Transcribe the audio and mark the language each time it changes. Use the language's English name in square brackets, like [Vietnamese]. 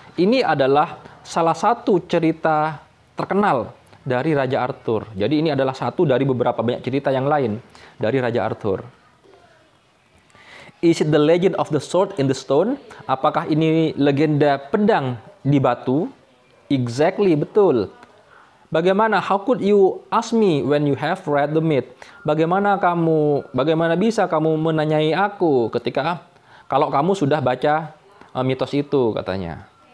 [Indonesian] Ini adalah salah satu cerita terkenal dari Raja Arthur. Jadi ini adalah satu dari beberapa banyak cerita yang lain dari Raja Arthur. [English] Is it the legend of the sword in the stone? [Indonesian] Apakah ini legenda pedang di batu? [English] Exactly, [Indonesian] betul. Bagaimana? [English] How could you ask me when you have read the myth? [Indonesian] Bagaimana bisa kamu menanyai aku ketika kalau kamu sudah baca mitos itu, katanya.